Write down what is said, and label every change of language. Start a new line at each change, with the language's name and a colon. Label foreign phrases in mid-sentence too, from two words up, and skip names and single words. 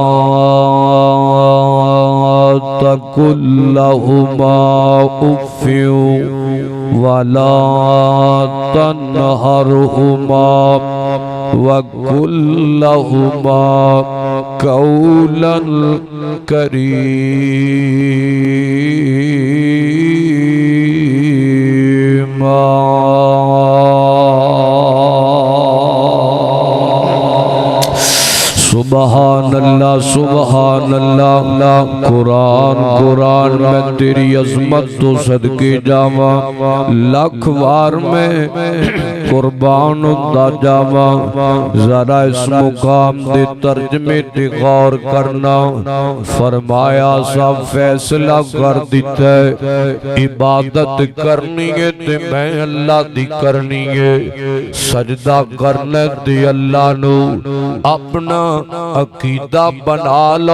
Arabic: تقل لهما أف ولا تنهرهما وقل لهما قولا كريما. سبحان الله سبحان الله.
Punjabi: قرآن قرآن میں تیری عظمت توں صدقے جاواں، لکھ وار میں قربان ہوندا جاواں. ذرا اس مقام دے ترجمے تے غور کرنا. فرمایا سب فیصلہ کر دتا ہے، عبادت کرنی ہے تے میں اللہ دی کرنی ہے، سجدہ کرنا تے اللہ نوں اپنا عقیدہ بنا لو.